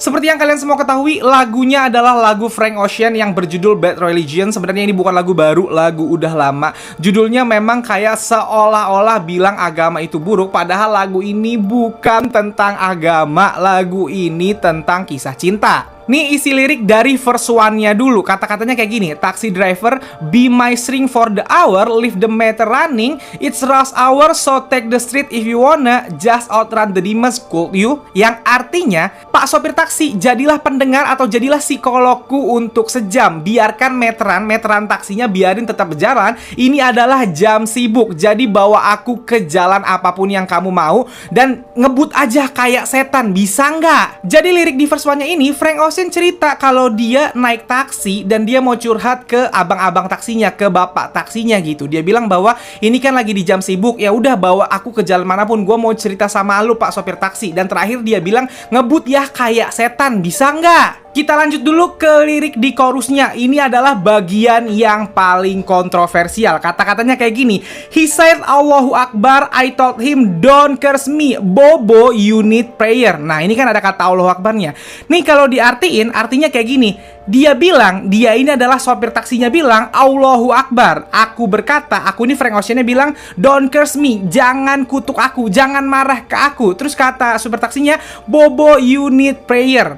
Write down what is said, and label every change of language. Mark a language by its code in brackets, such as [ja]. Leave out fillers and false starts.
[id] Seperti yang kalian semua ketahui, lagunya adalah lagu Frank Ocean yang berjudul Bad Religion. Sebenarnya ini bukan lagu baru, lagu udah lama. Judulnya memang kayak seolah-olah bilang agama itu buruk, padahal lagu ini bukan tentang agama. Lagu ini tentang kisah cinta. Nih isi lirik dari verse 1-nya dulu. Kata-katanya kayak gini. [en] Taxi driver, be my string for the hour, leave the meter running, it's rush hour, so take the street if you wanna, just outrun the demons, could you? [id] Yang artinya, Pak sopir taksi, jadilah pendengar atau jadilah psikologku untuk sejam. Biarkan meteran taksinya biarin tetap berjalan. Ini adalah jam sibuk, jadi bawa aku ke jalan apapun yang kamu mau dan ngebut aja kayak setan, bisa nggak? Jadi lirik di verse 1-nya ini, Frank Ocean cerita kalau dia naik taksi dan dia mau curhat ke abang-abang taksinya, ke bapak taksinya gitu. Dia bilang bahwa ini kan lagi di jam sibuk, ya udah bawa aku ke jalan manapun, gue mau cerita sama lu Pak sopir taksi. Dan terakhir dia bilang ngebut ya kayak setan, bisa nggak? Kita lanjut dulu ke lirik di chorusnya. Ini adalah bagian yang paling kontroversial. Kata-katanya kayak gini. [en] He said Allahu Akbar, I told him don't curse me, Bobo you need prayer. [id] Nah ini kan ada kata Allahu Akbarnya. Nih kalau diartiin artinya kayak gini. Dia bilang, dia ini adalah sopir taksinya bilang Allahu Akbar, aku berkata, aku ini Frank Ocean-nya bilang [en] don't curse me, [id] jangan kutuk aku, jangan marah ke aku. Terus kata sopir taksinya, [en] Bobo you need prayer.